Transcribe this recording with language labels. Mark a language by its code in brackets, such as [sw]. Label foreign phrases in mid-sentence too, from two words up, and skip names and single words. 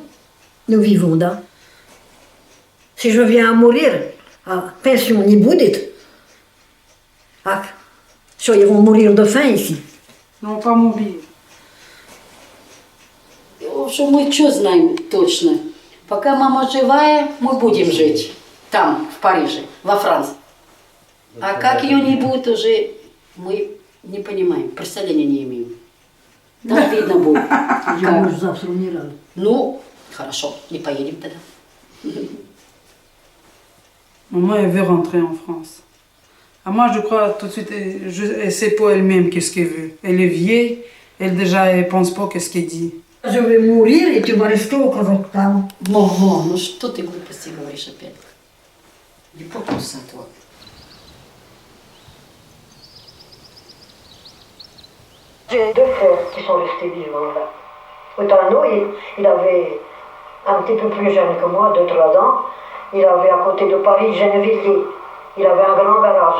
[fr] Nous vivons là. Si je viens à mourir, pension [ru] не будет. Что, [fr] ils vont mourir de faim ici? Non, pas mourir. [ru] В общем, мы что знаем точно? Пока мама живая, мы будем жить. Там, в Париже, во Франции. А как ее не будет уже, мы не понимаем, представления не имеем. Там видно будет. Я муж завтра умираю. Ну, хорошо, не поедем тогда. [fr] Maman, elle veut rentrer en France. Ah, moi, je crois tout de suite, elle sait pas elle-même qu'est-ce qu'elle veut. Elle est vieille, elle pense pas qu'est-ce qu'elle dit. Je vais mourir et tu vas rester au Kazakhstan. Maman, [ru] ну что ты глупости говоришь опять? Не попался, [fr] toi. J'ai 2 frères qui sont restés vivants là. Autant il avait un petit peu plus jeune que moi, 2-3 ans. Il avait à côté de Paris, Gennevilliers. Il avait un grand garage.